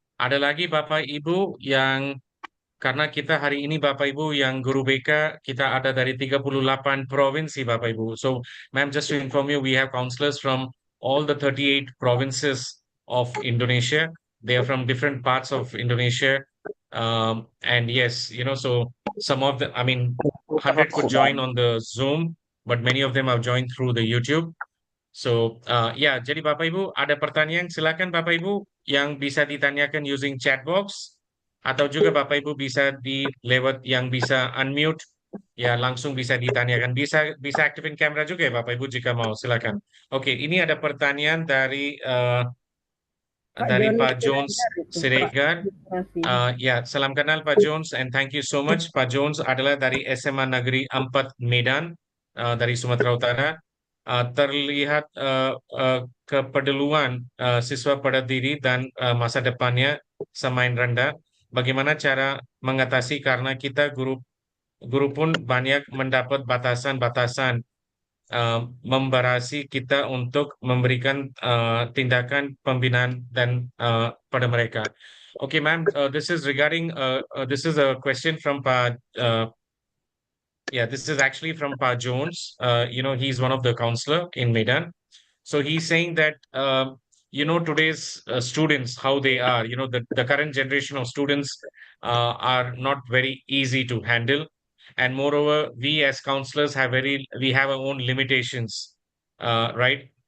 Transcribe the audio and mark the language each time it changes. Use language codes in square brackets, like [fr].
[id] Ada lagi Bapak Ibu yang karena kita hari ini Bapak Ibu yang guru BK kita ada dari 38 provinsi Bapak Ibu. [en] So, ma'am, just to inform you, we have counselors from all the 38 provinces of Indonesia. They are from different parts of Indonesia. And yes, so some of the, 100 could join on the Zoom, but many of them have joined through the YouTube. [id] So, ya, jadi Bapak Ibu ada pertanyaan, silakan Bapak Ibu yang bisa ditanyakan [en] using chat box [id] atau juga Bapak Ibu bisa lewat yang bisa unmute, ya langsung bisa ditanyakan. Bisa aktifin kamera juga ya Bapak Ibu jika mau, silakan. Oke, ini ada pertanyaan dari Pak Jones Siregar. Ya, salam kenal [en] Pak Jones and thank you so much. [id] Pak Jones adalah dari SMA Negeri 4 Medan dari Sumatera Utara. Terlihat kepedulian siswa pada diri dan masa depannya semakin rendah. Bagaimana cara mengatasi karena kita guru pun banyak mendapat batasan-batasan membarasi kita untuk memberikan tindakan pembinaan dan pada mereka. [en] Okay, ma'am, this is regarding this is a question from this is actually from Pa Jones. He's one of the counselor in Medan. So he's saying that today's students how they are. The current generation of students are not very easy to handle, and moreover, we as counselors we have our own limitations, right?